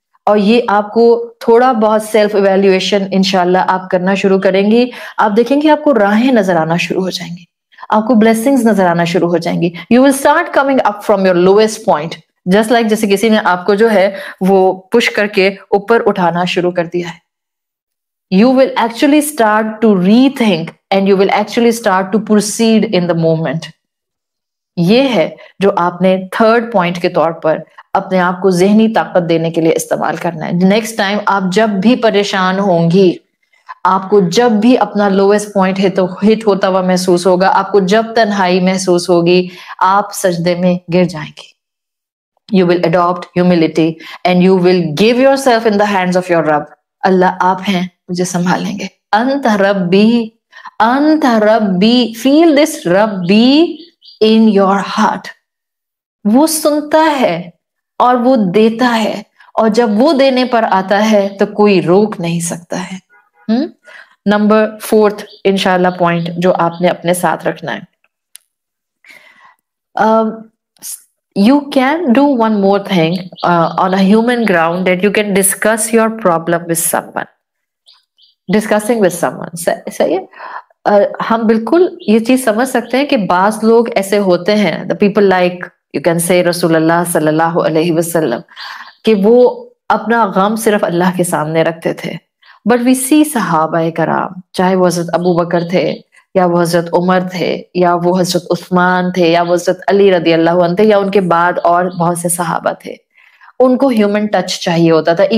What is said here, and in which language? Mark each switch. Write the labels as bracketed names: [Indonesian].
[Urdu] اور یہ آپ کو تھوڑا بہت سیلف ایویلیویشن انشاءاللہ آپ کرنا شروع کریں گی. آپ دیکھیں گے آپ کو راہیں نظر آنا شروع ہو جائیں گی، آپ کو بلیسنگز نظر آنا شروع ہو جائیں گی. [English] you will start coming up from your lowest point, just like [Urdu] جیسے کسی نے آپ کو جو ہے وہ پش کر کے اوپر اٹھانا شروع کر دیا ہے. [English] You will actually start to rethink and you will actually start to proceed in the moment. [Urdu] یہ ہے جو آپ نے تھرڈ پوائنٹ کے طور پر اپنے آپ کو ذہنی طاقت دینے کے لیے استعمال کرنا ہے. نیکسٹ ٹائم آپ جب بھی پریشان ہوں گی، آپ کو جب بھی اپنا لوئسٹ پوائنٹ ہٹ ہوتا ہوا محسوس ہوگا، آپ کو جب تنہائی محسوس ہوگی، آپ سجدے میں گر جائیں گے. [English] You will adopt humility and you will give yourself in the hands of your Rabb. [Urdu] اللہ آپ ہیں، مجھے سنبھالیں گے. [Arabic] انت ربی، انت ربی. [English] Feel this ربی in your heart. [Urdu] وہ سنتا ہے اور وہ دیتا ہے، اور جب وہ دینے پر آتا ہے تو کوئی روک نہیں سکتا ہے. نمبر 4 انشاءاللہ پوائنٹ جو آپ نے اپنے ساتھ رکھنا ہے. [English] You can do one more thing on a human ground, that you can discuss your problem with someone. Discussing with someone. [Urdu] صحیح ہے. ہم بالکل یہ چیز سمجھ سکتے ہیں کہ بعض لوگ ایسے ہوتے ہیں, [English] the people like you can say [Urdu] رسول اللہ صلی اللہ علیہ وسلم, کہ وہ اپنا غم صرف اللہ کے سامنے رکھتے تھے. [English] But we see [Urdu] صحابہ کرام, چاہے وہ حضرت ابو بکر تھے, یا وہ حضرت عمر تھے, یا وہ حضرت عثمان تھے, یا وہ حضرت علی رضی اللہ عنہ تھے, یا ان کے بعد اور بہت سے صحابہ تھے, ان کو ہیومن ٹچ چاہیے ہوتا تھا.